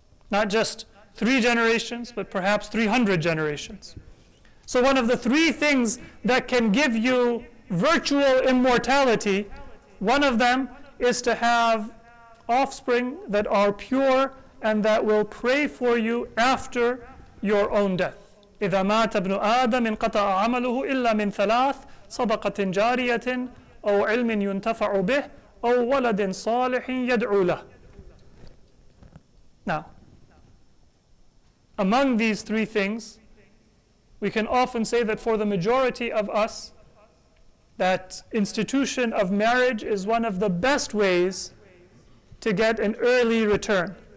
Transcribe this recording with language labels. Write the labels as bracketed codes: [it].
[en] Not just 3 generations, but perhaps 300 generations. So one of the 3 things that can give you virtual immortality, one of them is to have offspring that are pure and that will pray for you after your own death. [ar] إذا مات ابن آدم انقطع عمله إلا من 3 صدقة جارية أو علم ينتفع به أو ولد صالح يدعو له. [en] Now, among these 3 things, we can often say that for the majority of us, that institution of marriage is one of the best ways to get an early return.